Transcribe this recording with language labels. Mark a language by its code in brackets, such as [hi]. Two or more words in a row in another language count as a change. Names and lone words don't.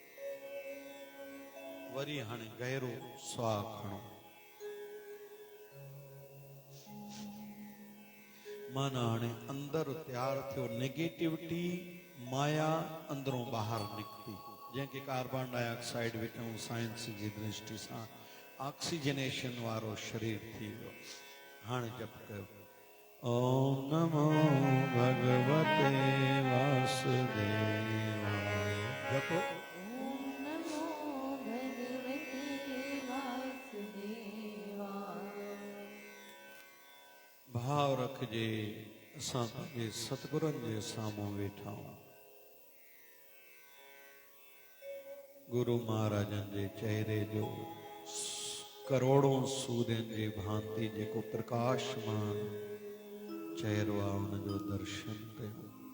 [sd] वरी हाणे गहरो साह खणो माना हाणे अंदर तैयार थियो नेगेटिविटी माया अंदरों ॿाहिरि निकिती जंहिंखे [en] carbon dioxide [sd] विझूं साइंस जी दृष्टि सां ऑक्सीजनेशन वारो शरीर थी वियो हाणे जप कयो [sa] ओम नमो भगवते वासुदेवाय [sd] जपो [sa] ओम नमो भगवते वासुदेवाय [sd] भाव रखजे असां पंहिंजे सतगुरनि जे साम्हूं वेठा आहियूं गुरु महाराजनि जे चेहरे जो करोड़ों सूर्यनि जे भांति जेको प्रकाशमान चेहरो आहे हुनजो दर्शन कयो